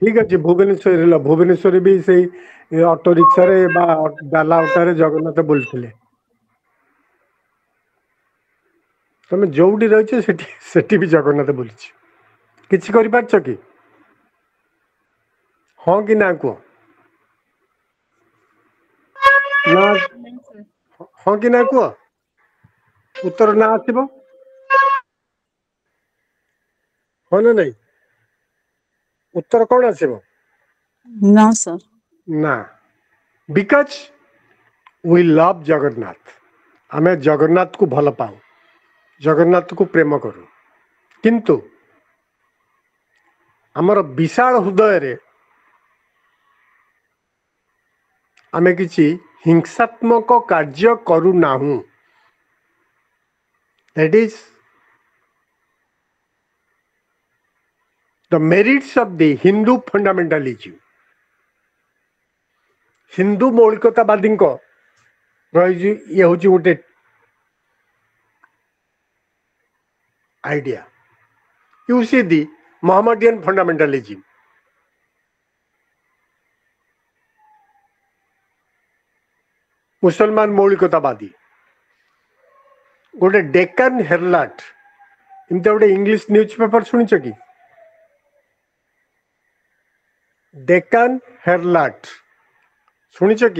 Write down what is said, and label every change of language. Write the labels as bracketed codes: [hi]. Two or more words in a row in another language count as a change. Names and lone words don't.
[or] ଠିକ ଅଛି, ଭୁବନେଶ୍ୱରରେ ହେଲା, ଭୁବନେଶ୍ୱରରେ ବି ସେଇ ଅଟୋ ରିକ୍ସାରେ ବା ଡାଲା ଅଟାରେ ଜଗନ୍ନାଥ ବୁଲିଥିଲେ। ତମେ ଯୋଉଠି ରହିଛ ସେଠି ସେଠି ବି ଜଗନ୍ନାଥ ବୁଲିଛି। କିଛି କରିପାରୁଛ କି? ହଁ କି ନା କୁହ? ନା, [hi] नहीं सर [or] ହଁ କି ନା କୁହ? ଉତ୍ତର ନା ଆସିବ, ହଁ ନା ନାଇଁ? ଉତ୍ତର କଣ ଆସିବ? [en] No, sir. ନା, because we love ଜଗନ୍ନାଥ। [or] ଆମେ ଜଗନ୍ନାଥକୁ ଭଲ ପାଉ, ଜଗନ୍ନାଥକୁ ପ୍ରେମ କରୁ, କିନ୍ତୁ ଆମର ବିଶାଳ ହୃଦୟରେ ଆମେ କିଛି ହିଂସାତ୍ମକ କାର୍ଯ୍ୟ କରୁନାହୁଁ। [en] That is the merits of the Hindu fundamentalism. [or] ହିନ୍ଦୁ ମୌଳିକତାବାଦୀଙ୍କ ରହିଛି, ଇଏ ହଉଛି ଗୋଟେ ଆଇଡିଆ। [en] You see the Mohammedan fundamentalism. [or] ମୁସଲମାନ ମୌଳିକତାବାଦୀ, ଗୋଟେ ଡେକାନ ହେରଲାଟ, ଏମିତି ଗୋଟେ [en] English news paper [or] ଶୁଣିଛ କି? ଡେକାନ ହେରଲାଟ ଶୁଣିଛ କି?